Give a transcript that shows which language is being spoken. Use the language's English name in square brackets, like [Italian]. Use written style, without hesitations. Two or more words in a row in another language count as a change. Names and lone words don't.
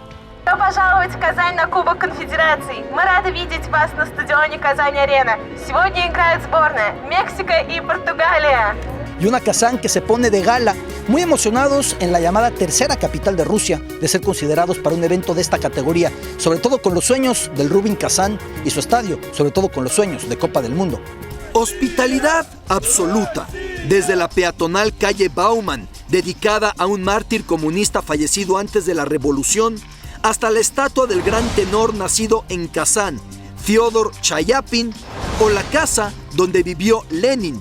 [Russian] Добро пожаловать в Казань на Кубок Конфедераций. Мы рады видеть вас на стадионе Казань-Арена. Сегодня играет сборная Мексика и Португалия. [Spanish] Y una Kazán que se pone de gala, muy emocionados en la llamada tercera capital de Rusia, de ser considerados para un evento de esta categoría, sobre todo con los sueños del Rubin Kazán y su estadio, sobre todo con los sueños de Copa del Mundo. Hospitalidad absoluta, desde la peatonal calle Bauman, dedicada a un mártir comunista fallecido antes de la revolución, hasta la estatua del gran tenor nacido en Kazán, Fyodor Chayapin o la casa donde vivió Lenin.